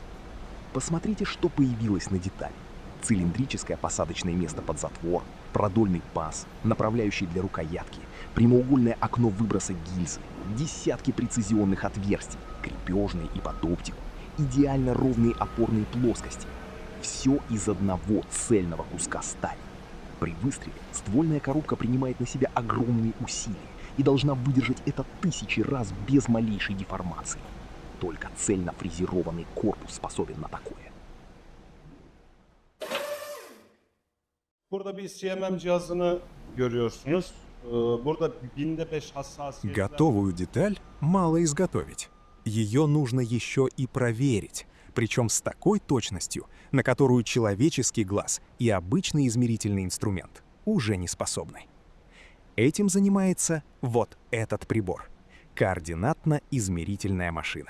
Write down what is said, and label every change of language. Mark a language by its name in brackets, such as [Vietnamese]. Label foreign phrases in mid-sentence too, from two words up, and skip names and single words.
[Russian] Посмотрите, что появилось на детали. Цилиндрическое посадочное место под затвор, продольный паз, направляющий для рукоятки, прямоугольное окно выброса гильзы, десятки прецизионных отверстий, крепежные и под оптику, идеально ровные опорные плоскости. Все из одного цельного куска стали. При выстреле ствольная коробка принимает на себя огромные усилия и должна выдержать это тысячи раз без малейшей деформации. Только цельно фрезерованный корпус способен на такое. [Turkish] Burada bir CMM cihazını görüyorsunuz. Burada binde 5 hassasiyetler. [Russian] Готовую деталь мало изготовить. Ее нужно еще и проверить, причем с такой точностью, на которую человеческий глаз и обычный измерительный инструмент уже не способны. Этим занимается вот этот прибор — координатно-измерительная машина.